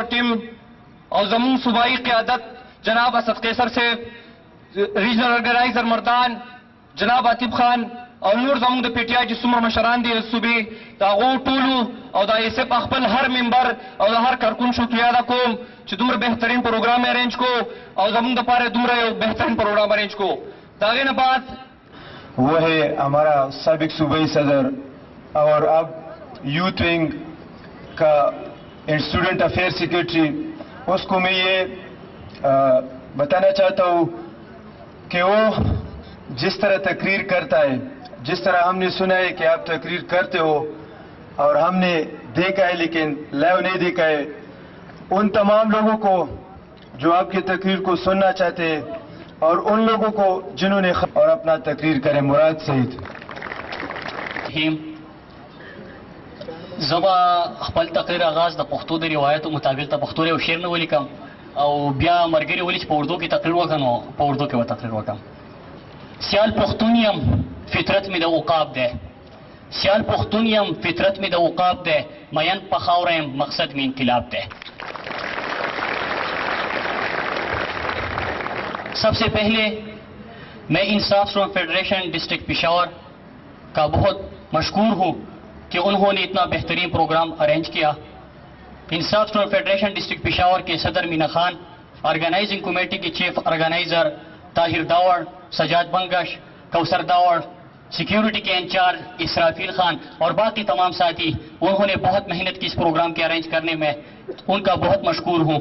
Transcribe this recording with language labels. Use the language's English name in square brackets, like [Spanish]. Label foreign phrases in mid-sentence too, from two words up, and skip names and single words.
[Pashto] ټیم او زموږ صوبایي قیادت جناب اسد قیصر صاحب، ریجنل ارګنایزر مردان جناب عاطف خان او نور زموږ د پی ټي آی چې څومره مشران دي د صوبې د هغو ټولو او د آیسف خپل هر ممبر او د هر کارکون شکریه ادا کوم چې دومره بهترین پروګرام ارینج کو او زموږ دپاره دومره یو بهترین پروګرام ارینج کو. د هغې نه بعد [Urdu] وہ ہے ہمارا سابق صوبائی صدر اور اب یوتھ ونگ کا اسٹوڈنٹ افیئر سیکرٹری. اس کو میں یہ بتانا چاہتا ہوں کہ وہ جس طرح تقریر کرتا ہے، جس طرح ہم نے سنا ہے کہ آپ تقریر کرتے ہو اور ہم نے دیکھا ہے لیکن لائیو نہیں دیکھا ہے، ان تمام لوگوں کو جو آپ کی تقریر کو سننا چاہتے ہیں اور ان لوگوں کو جنہوں نے اور اپنا تقریر کریں. مراد سعید. [Pashto] زبا خپل تقریر آغاز د پښتو د روایتو مطابق د پښتو یو شعر نه ولیکم او بیا مرګري ولی چې په اردو کې تقریر وکړم نو په اردو کې به تقریر وکړم. سیال پښتون یم فطرت مې د عقاب دی، سیال پښتون یم فطرت مې د عقاب دی، مین په خاوره یم مقصد مې انقلاب دی. [Urdu] سب سے پہلے میں انصاف اسٹوڈنٹ فیڈریشن ڈسٹرکٹ پشاور کا بہت مشکور ہوں کہ انہوں نے اتنا بہترین پروگرام ارینج کیا. انصاف اسٹوڈنٹ فیڈریشن ڈسٹرکٹ پشاور کے صدر مینا خان، آرگنائزنگ کمیٹی کے چیف آرگنائزر طاہر داوڑ، سجاد بنگش، کوثر داوڑ، سیکیورٹی کے انچارج اسرافیل خان اور باقی تمام ساتھی، انہوں نے بہت محنت کی اس پروگرام کے ارینج کرنے میں، ان کا بہت مشکور ہوں.